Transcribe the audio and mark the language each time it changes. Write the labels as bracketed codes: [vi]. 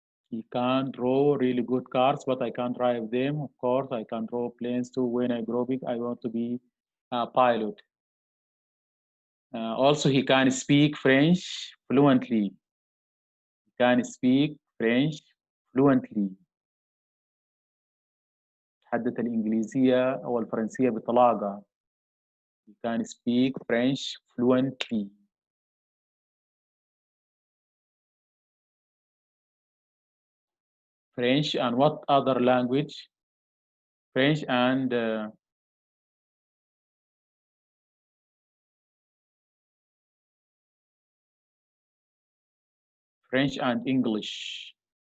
[en] He can draw really good cars, but I can't drive them. Of course, I can draw planes too. When I grow big, I want to be a pilot. Also, he can speak French fluently. He can speak French fluently. [ar] تحدث الإنجليزية أو الفرنسية بطلاقة. [en] He can speak French fluently. French and what other language? French and French and English.